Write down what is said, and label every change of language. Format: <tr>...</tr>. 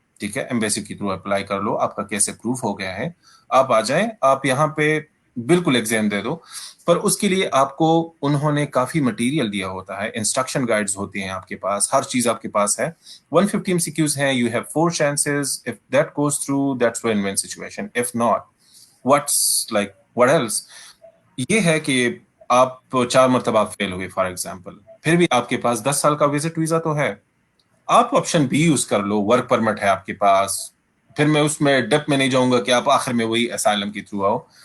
<ur>ٹھیک ہے، ایمبیسی کے تھرو اپلائی کر لو، آپ کا کیس اپروف ہو گیا ہے، آپ آ جائیں، آپ یہاں پہ بالکل ایگزام دے دو. پر اس کے لیے آپ کو انہوں نے کافی مٹیریل دیا ہوتا ہے، انسٹرکشن گائیڈز ہوتی ہیں آپ کے پاس، ہر چیز آپ کے پاس ہے.</ur> <en>150 MCQs ہیں، you have 4 chances. If that goes through, that's win-win situation. If not, what else?</en> <ur>یہ ہے کہ آپ 4 مرتبہ فیل ہوئے فار ایگزامپل، پھر بھی آپ کے پاس 10 سال کا وزٹ ویزا تو ہے، آپ آپشن بھی یوز کر لو. ورک پرمٹ ہے آپ کے پاس. پھر میں اس میں ڈیپ میں نہیں جاؤں گا کہ آپ آخر میں وہی اسائلم کے تھرو آؤ.</ur>